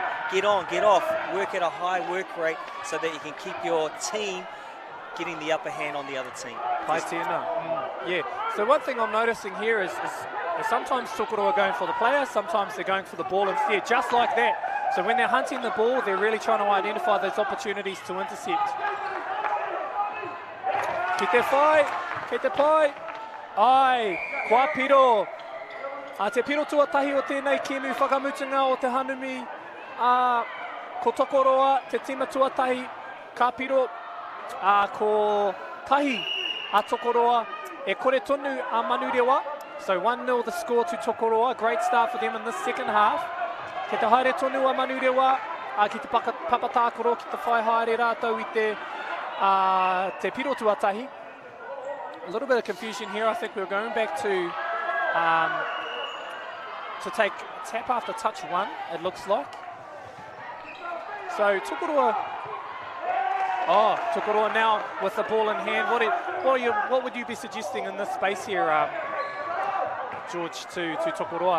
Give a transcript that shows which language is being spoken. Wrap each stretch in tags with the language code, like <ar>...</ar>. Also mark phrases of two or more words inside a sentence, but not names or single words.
<en>Get on, get off, work at a high work rate so that you can keep your team getting the upper hand on the other team. Yeah, so one thing I'm noticing here is sometimes Tokoroa are going for the player, sometimes they're going for the ball instead, just like that. So when they're hunting the ball, they're really trying to identify those opportunities to intercept.</en> <mi>Ki te whai, ki te pai. Ai, kua piro. Te piro tuatahi o tēnei kēmu whakamutunga o te hanumi. Ko Tokoroa, te tima tuatahi, ka piro. Ko tahi a Tokoroa. E kore tonu a Manurewa.</mi> <en>So 1-0 the score to Tokoroa. Great start for them in the second half.</en> <mi>Ke te haere tonu a Manurewa. Ki te papatākoro, ki te whai haere rātou I te piro tuatahi.</mi> <en>A little bit of confusion here. I think we're going back to take tap after touch 1, it looks like. So Tokoroa, Tokoroa now with the ball in hand. What would you be suggesting in this space here, George, to Tokoroa?</en>